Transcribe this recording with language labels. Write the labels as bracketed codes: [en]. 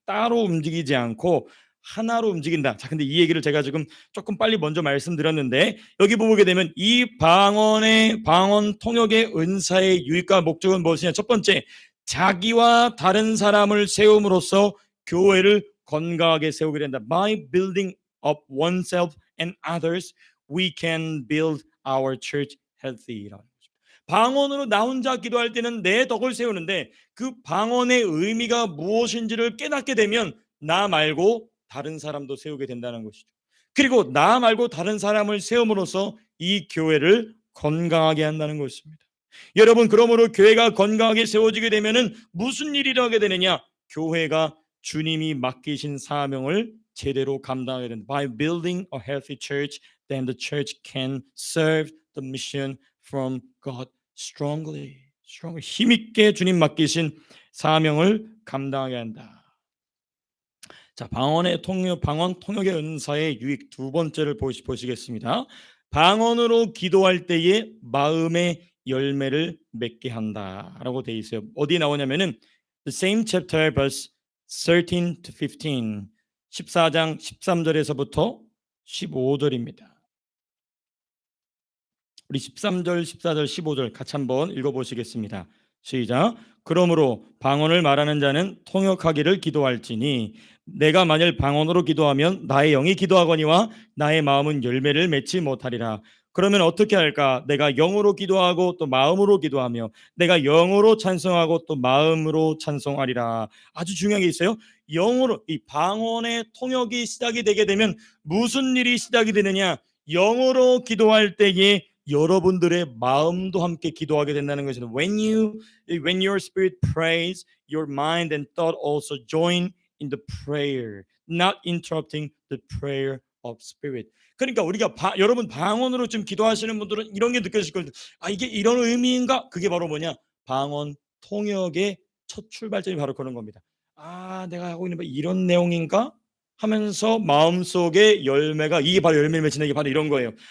[ko] 따로 움직이지 않고 하나로 움직인다. 자, 근데 이 얘기를 제가 지금 조금 빨리 먼저 말씀드렸는데 여기 보게 되면 이 방언 통역의 은사의 유익과 목적은 무엇이냐? 첫 번째, 자기와 다른 사람을 세움으로써 교회를 건강하게 세우게 된다. [en] By building up oneself and others, we can build our church healthy. [ko] 방언으로 나 혼자 기도할 때는 내 덕을 세우는데 그 방언의 의미가 무엇인지를 깨닫게 되면 나 말고 다른 사람도 세우게 된다는 것이죠. 그리고 나 말고 다른 사람을 세움으로써 이 교회를 건강하게 한다는 것입니다. 여러분, 그러므로 교회가 건강하게 세워지게 되면은 무슨 일이 일어나게 되느냐? 교회가 주님이 맡기신 사명을 제대로 감당하게 된다. [en] By building a healthy church, then the church can serve the mission from God strongly. [ko] 힘있게 주님 맡기신 사명을 감당하게 한다. 자, 방언 통역의 은사의 유익 두 번째를 보시겠습니다. 방언으로 기도할 때에 마음의 열매를 맺게 한다라고 돼 있어요. 어디 나오냐면은 [en] the same chapter verse 13 to 15. [ko] 14장 13절에서부터 15절입니다. 우리 13절, 14절, 15절 같이 한번 읽어보시겠습니다. 시작. 그러므로 방언을 말하는 자는 통역하기를 기도할지니 내가 만일 방언으로 기도하면 나의 영이 기도하거니와 나의 마음은 열매를 맺지 못하리라. 그러면 어떻게 할까? 내가 영으로 기도하고 또 마음으로 기도하며 내가 영으로 찬송하고 또 마음으로 찬송하리라. 아주 중요한 게 있어요. 영으로, 이 방언의 통역이 시작이 되게 되면 무슨 일이 시작이 되느냐? 영어로 기도할 때에 여러분들의 마음도 함께 기도하게 된다는 것입니다. [en] When your spirit prays, your mind and thought also join in the prayer, not interrupting the prayer of spirit. [ko] 그러니까 우리가 여러분 방언으로 좀 기도하시는 분들은 이런 게 느껴질 거예요. 아, 이게 이런 의미인가? 그게 바로 뭐냐? 방언 통역의 첫 출발점이 바로 그런 겁니다. 아, 내가 하고 있는 거 이런 내용인가? 하면서 마음속에 열매가, 이게 바로 열매를 맺히는 게 바로 이런 거예요.